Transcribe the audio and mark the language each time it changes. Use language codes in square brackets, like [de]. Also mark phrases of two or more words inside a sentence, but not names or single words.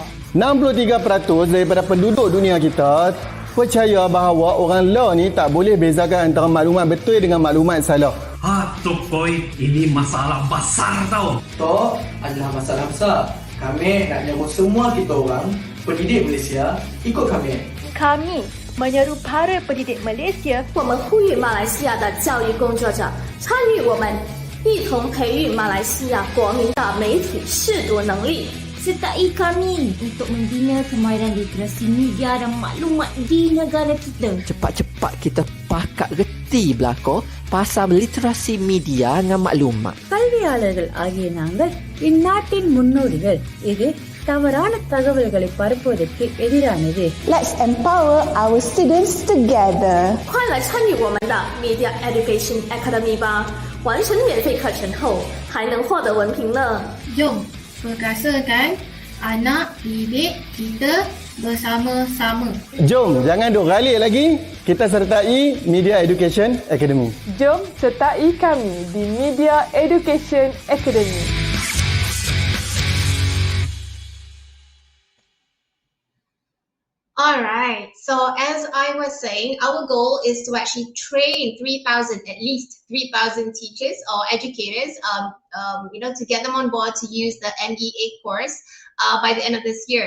[ms] 63% daripada penduduk dunia kita percaya bahawa orang lain ni tak boleh bezakan antara maklumat betul dengan maklumat salah. Tok Boy, ini masalah besar tau. Tok, adalah masalah besar. Kami nak nyambut semua kita orang, pendidik Malaysia, ikut kami. Kami menyeru para pendidik Malaysia, [zh] 我们呼吁马来西亚的教育工作者参与我们，一同培育马来西亚国民的媒体识读能力。 [ms] Sertai kami untuk membina kemahiran literasi media dan maklumat di negara kita. Cepat-cepat kita pakat reti belako pasal literasi media dengan maklumat. [ta] கல்வியாளர்கள் ஆகிய நாங்கள் இந்நாட்டின் முன்னோடிகள். இது தவறான தகவல்களை பரப்புவதற்கு எதிரானது. [en] Let's empower our students together. [zh] 快来参与我们的 Media Education Academy 吧！完成免费课程后，还能获得文凭呢。 [ms] Jom perkasakan anak didik kita bersama-sama. Jom, jangan duk ralik lagi. Kita sertai Media Education Academy. Jom sertai kami di Media Education Academy. [en] All right, so as I was saying, our goal is to actually train 3,000, at least 3,000 teachers or educators, to get them on board to use the MEA course by the end of this year.